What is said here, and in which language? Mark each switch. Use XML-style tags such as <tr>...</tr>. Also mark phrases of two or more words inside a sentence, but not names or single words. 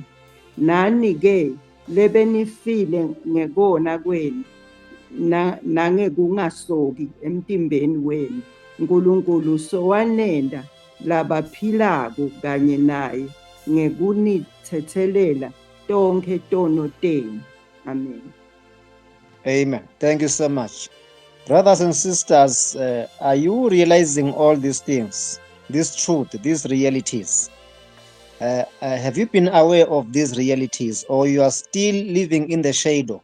<ss>Nani-ke lebenifile ngekona kwenu nangekungasoki emtimbeni wenu, uNkulunkulu sowanenda labaphilako kanye naye ngekunithethelela tonkhe tono tenu. Amen.</ss> <en>Amen. Thank you so much. Brothers and sisters, are you realizing all these things, this truth, these realities? Have you been aware of these realities, or you are still living in the shadow?</en>